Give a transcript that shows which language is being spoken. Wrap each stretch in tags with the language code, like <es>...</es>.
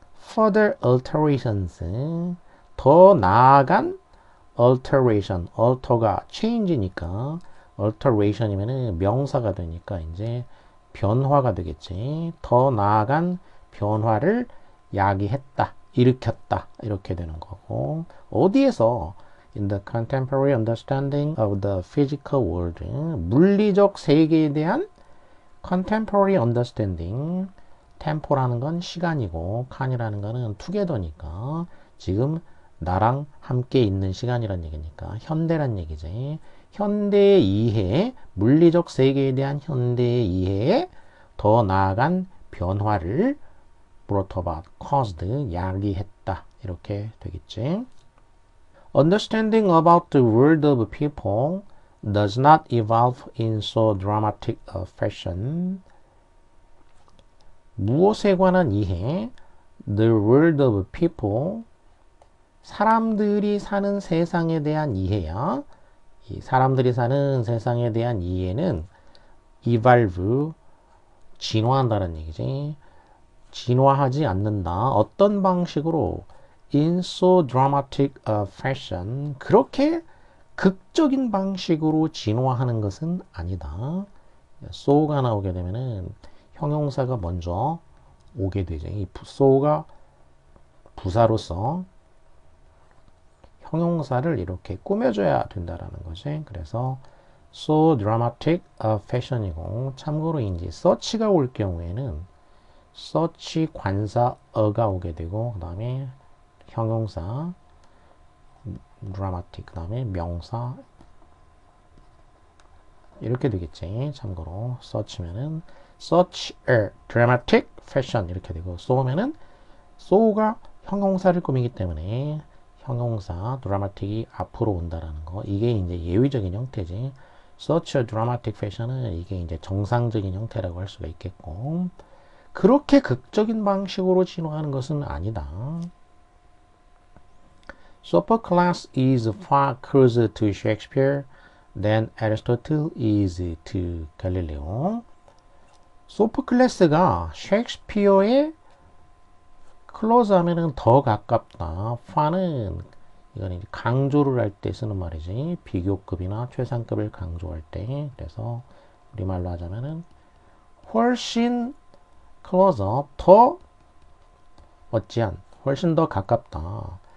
<en>further alterations,</en> <ko>더 나아간 alteration, alter가 change니까 alteration이면은 명사가 되니까 이제 변화가 되겠지. 더 나아간 변화를 야기했다, 일으켰다 이렇게 되는 거고 어디에서</ko> <en>in the contemporary understanding of the physical world.</en> <ko>물리적 세계에 대한</ko> <en>contemporary understanding.</en> <ko>tempo라는 건 시간이고 칸이라는 거는 together니까 지금 나랑 함께 있는 시간이란 얘기니까 현대란 얘기지. 현대의 이해, 물리적 세계에 대한 현대의 이해에 더 나아간 변화를</ko> <en>brought about, caused,</en> <ko>야기했다. 이렇게 되겠지.</ko> <en>Understanding about the world of people does not evolve in so dramatic a fashion.</en> <ko>무엇에 관한 이해,</ko> <en>the world of people,</en> <ko>사람들이 사는 세상에 대한 이해야. 이 사람들이 사는 세상에 대한 이해는 evolve, 진화한다는 얘기지. 진화하지 않는다. 어떤 방식으로?</ko> <en>In so dramatic a fashion.</en> <ko>그렇게 극적인 방식으로 진화하는 것은 아니다. so가 나오게 되면은 형용사가 먼저 오게 되죠. 이 so가 부사로서 형용사를 이렇게 꾸며줘야 된다라는 거지. 그래서</ko> <en>so dramatic a fashion</en> <ko>이고, 참고로 이제 such가 올 경우에는 such 관사 a가 오게 되고, 그 다음에 형용사 dramatic, 그 다음에 명사 이렇게 되겠지. 참고로 such면은</ko> <en>such a dramatic fashion</en> <ko>이렇게 되고, so면은 so가 형용사를 꾸미기 때문에 형용사 dramatic이 앞으로 온다라는 거. 이게 이제 예외적인 형태지.</ko> <en>such a dramatic fashion</en> <ko>은 이게 이제 정상적인 형태라고 할 수가 있겠고, 그렇게 극적인 방식으로 진화하는 것은 아니다.</ko> <en>Sophocles is far closer to Shakespeare than Aristotle is to Galileo.</en> <ko>소포클레스가 셰익스피어에 클로즈 하면은 더 가깝다. far는 이거는 강조를 할 때 쓰는 말이지. 비교급이나 최상급을 강조할 때. 그래서 우리말로 하자면은 훨씬 closer, 더 어찌한, 훨씬 더 가깝다.</ko>